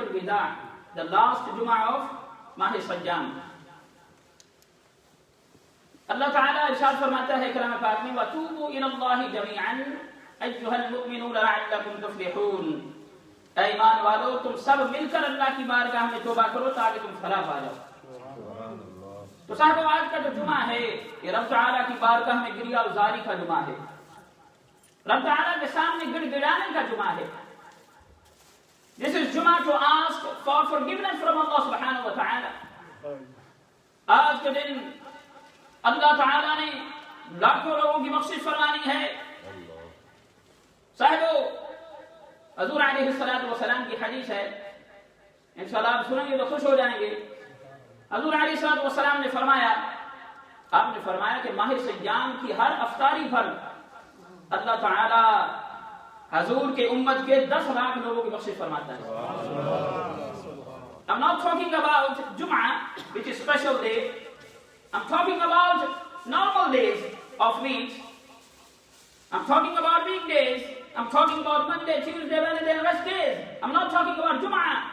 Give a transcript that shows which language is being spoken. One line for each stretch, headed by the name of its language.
Urdu: الوداع,
English: the last Jum'ah of Mah Sajjam.
Urdu: اللہ تعالیٰ ارشاد فرماتا ہے کلام پاک میں
Arabic: وَتُوبُوا إِلَى اللَّهِ جَمِيعًا أَيُّهَا الْمُؤْمِنُونَ لَعَلَّكُمْ تُفْلِحُونَ.
Urdu: اے ایمان والو تم سب مل کر اللہ کی بارگاہ میں توبہ کرو تاکہ تم فلاح پا جاؤ. تو صاحب آج کا جو جمعہ ہے یہ رب تعالیٰ کی بارگاہ میں گریہ گزاری کا جمعہ ہے, رب تعالیٰ کے سامنے گڑ گڑانے کا جمعہ ہے.
English: This is Jummah to ask for forgiveness from Allah subhanahu wa ta'ala.
Urdu: آج کے دن اللہ تعالیٰ نے لاکھوں لوگوں کی بخشش فرمانی ہے. صاحبو حضور علیہ السلام کی حدیث ہے, انشاءاللہ آپ سنیں گے تو خوش ہو جائیں گے. حضور علیہ السلام نے فرمایا, آپ نے فرمایا کہ ماہ سیام کی ہر افطاری پر اللہ تعالیٰ حضور کے امت کے 10 لاکھ لوگوں کی بخشش فرماتا ہے.
English: I'm not talking about Jum'ah, which is special day. I'm talking about normal days of weeks. I'm talking about weekdays. I'm talking about Monday, Tuesday, Wednesday, and rest days. I'm not talking about Jum'ah.